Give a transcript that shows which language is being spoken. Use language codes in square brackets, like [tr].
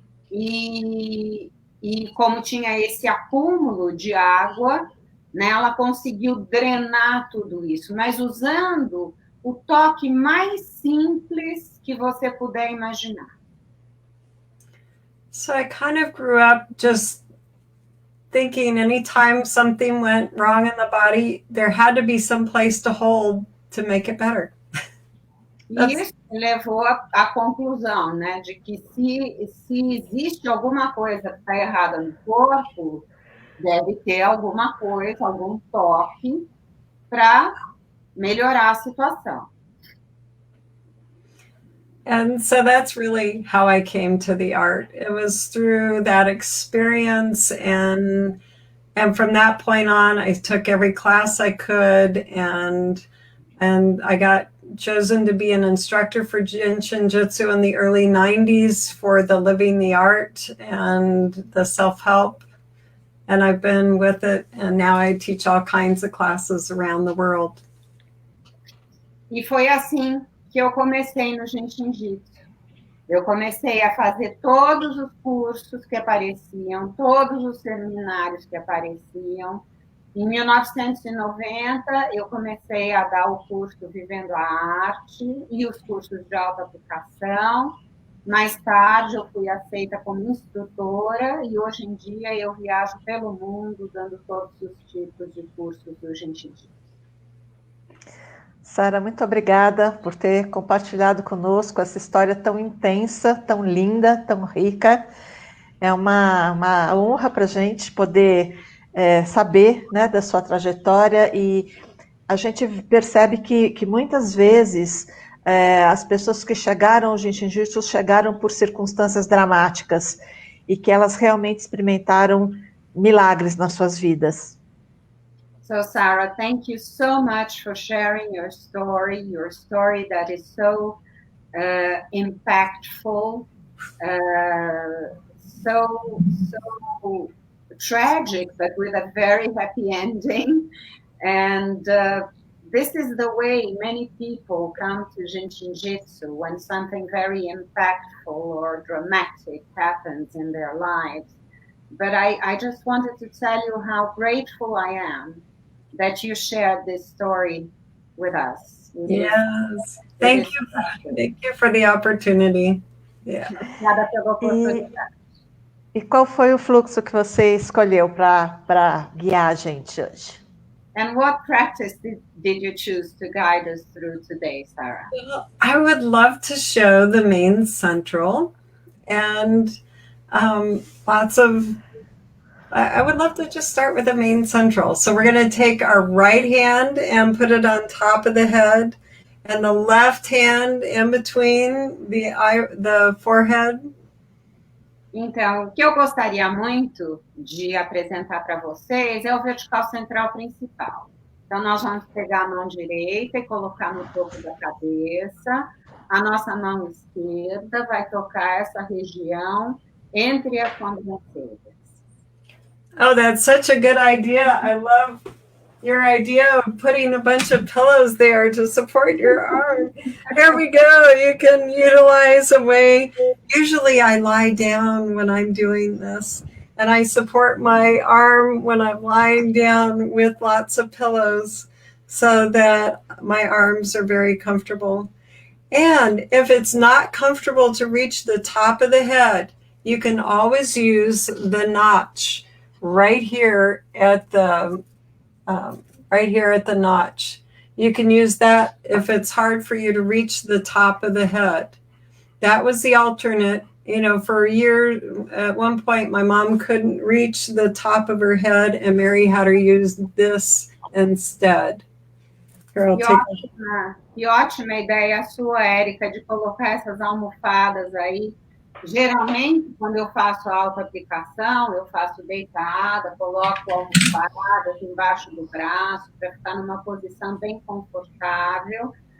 [pt] E como tinha esse acúmulo de água, né, ela conseguiu drenar tudo isso, mas usando o toque mais simples que você puder imaginar. [en] So I kind of grew up just thinking anytime something went wrong in the body, there had to be some place to hold to make it better. [pt] Isso levou à conclusão, né, de que se existe alguma coisa que está errada no corpo, deve ter alguma coisa, algum toque para melhorar a situação. [en] And so that's really how I came to the art. It was through that experience, and from that point on, I took every class I could, and I got chosen to be an instructor for Jin Shin Jyutsu in the early 90s for the living the art and the self-help. And I've been with it, and now I teach all kinds of classes around the world. [pt] E foi assim que eu comecei no Jin Shin Jyutsu. Eu comecei a fazer todos os cursos que apareciam, todos os seminários que apareciam. Em 1990, eu comecei a dar o curso Vivendo a Arte e os cursos de autoaplicação. Mais tarde, eu fui aceita como instrutora e hoje em dia eu viajo pelo mundo dando todos os tipos de cursos do Jin Shin Jyutsu. Sara, muito obrigada por ter compartilhado conosco essa história tão intensa, tão linda, tão rica. É uma honra para a gente poder saber, né, da sua trajetória, e a gente percebe que muitas vezes as pessoas que chegaram ao Jin Shin Jyutsu chegaram por circunstâncias dramáticas e que elas realmente experimentaram milagres nas suas vidas. [en] So, Sara, thank you so much for sharing your story that is so impactful, so tragic, but with a very happy ending. And this is the way many people come to Jin Shin Jyutsu, when something very impactful or dramatic happens in their lives. But I just wanted to tell you how grateful I am that you shared this story with us. Yes, thank you for the opportunity. Yeah. [pt] Obrigada pela oportunidade. E qual foi o fluxo que você escolheu para guiar a gente hoje? [en] And what practice did you choose to guide us through today, Sara? Well, I would love to show the main central, and I would love to just start with the main central. So we're going to take our right hand and put it on top of the head, and the left hand in between the forehead. [pt] Então, o que eu gostaria muito de apresentar para vocês é o vertical central principal. Então, nós vamos pegar a mão direita e colocar no topo da cabeça. A nossa mão esquerda vai tocar essa região entre as sobrancelhas. [en] Oh, that's such a good idea. I love your idea of putting a bunch of pillows there to support your arm. Here we go. You can utilize a way. Usually I lie down when I'm doing this, and I support my arm when I'm lying down with lots of pillows so that my arms are very comfortable. And if it's not comfortable to reach the top of the head, you can always use the notch right here at the notch. You can use that if it's hard for you to reach the top of the head. That was the alternate. You know, for a year, at one point, my mom couldn't reach the top of her head, and Mary had her use this instead. Here, I'll take [pt] Que ótima ideia a sua, Érica, de colocar essas almofadas aí. Geralmente, quando eu faço a autoaplicação, eu faço deitada, coloco almofadas embaixo do braço para ficar numa posição bem confortável.